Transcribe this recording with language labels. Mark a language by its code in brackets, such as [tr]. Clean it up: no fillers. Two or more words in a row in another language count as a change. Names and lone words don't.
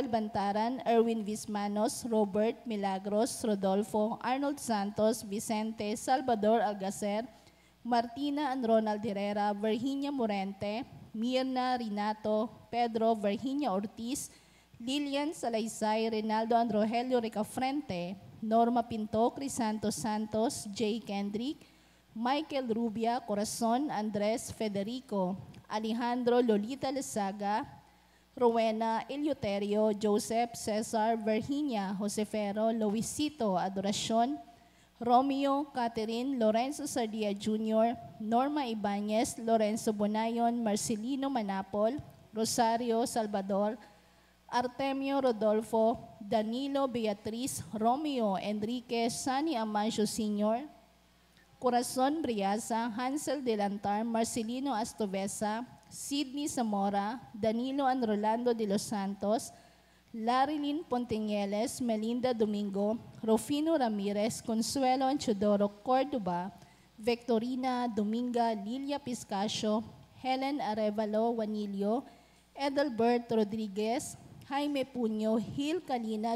[en] Bantaran, Erwin Vismanos, Robert Milagros, Rodolfo, Arnold Santos, Vicente, Salvador Algacer, Martina and Ronald Herrera, Virginia Morente, Mirna Rinato, Pedro Virginia Ortiz, Lilian Salaysay, Rinaldo and Rogelio Ricafrente, Norma Pinto, Crisanto Santos, Jay Kendrick, Michael Rubia, Corazon, Andres Federico, Alejandro Lolita Lezaga, Rowena Eleuterio, Joseph Cesar Virginia, Josefero Luisito Adoracion, Romeo Catherine Lorenzo Sardia Jr., Norma Ibanez, Lorenzo Bonayon, Marcelino Manapol, Rosario Salvador, Artemio Rodolfo, Danilo Beatriz, Romeo Enrique, Sani Amancio Sr., Corazon Briasa, Hansel Delantar, Marcelino Astovesa, Sidney Zamora, Danilo Rolando de los Santos, Larilyn Pontiñeles, Melinda Domingo, Rufino Ramirez, Consuelo Anchodoro Córdoba, Victorina Dominga, Lilia Piscasio, Helen Arevalo Wanilio, Edelbert Rodriguez, Jaime Puño, Gil Calina,